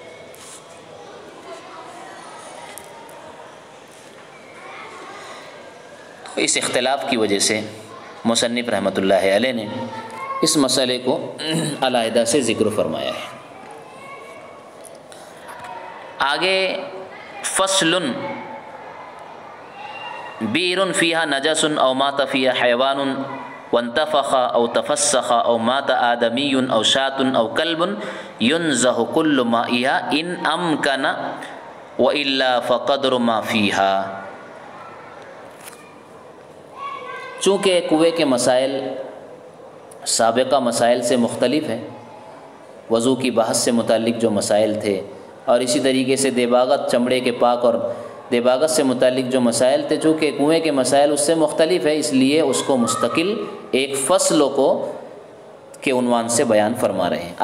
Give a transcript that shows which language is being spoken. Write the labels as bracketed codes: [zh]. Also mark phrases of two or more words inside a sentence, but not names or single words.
[ur] اس اختلاف کی وجہ سے مصنف رحمۃ اللہ علیہ نے اس مسئلے کو علیحدہ سے ذکر فرمایا ہے. [ar] آگے فصل بئر فیہا نجس او مات فیہا حیوان وانتفخ او تفسخ او مات آدمی او شاۃ او کلب ینزہ کل مائہا ان امکن والا فقدر ما فیہا. [ur] چونکہ کنویں کے مسائل سابقہ مسائل سے مختلف ہیں، وضو کی بحث سے متعلق جو مسائل تھے اور اسی طریقے سے دیباغت چمڑے کے پاک اور دیباغت سے متعلق جو مسائل تھے، چونکہ کنویں کے مسائل اس سے مختلف ہے، اس لیے اس کو مستقل ایک فصل کو کے عنوان سے بیان فرما رہے ہیں.